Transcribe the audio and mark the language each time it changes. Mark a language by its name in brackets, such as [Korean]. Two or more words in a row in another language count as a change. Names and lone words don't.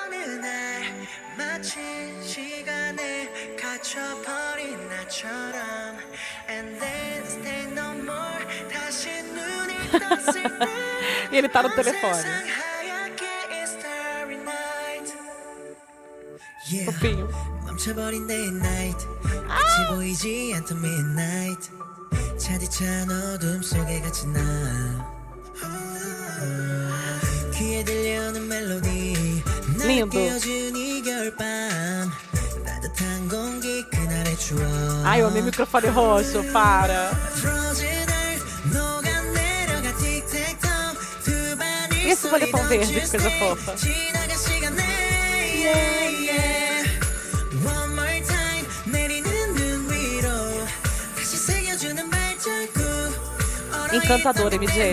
[Portuguese] E ele tá no telefone. Fofinho. [Korean] 차디찬 어둠 속에 갇힌 나 귀에 들려오는 멜로디 느껴준 이 겨울밤 따뜻한 공기 그날의 추억 [Portuguese] Ai, eu amei o microfone roxo, para. E esse boletão verde, que coisa fofa. [English] Yeah, yeah. [Portuguese] Encantador, MJ.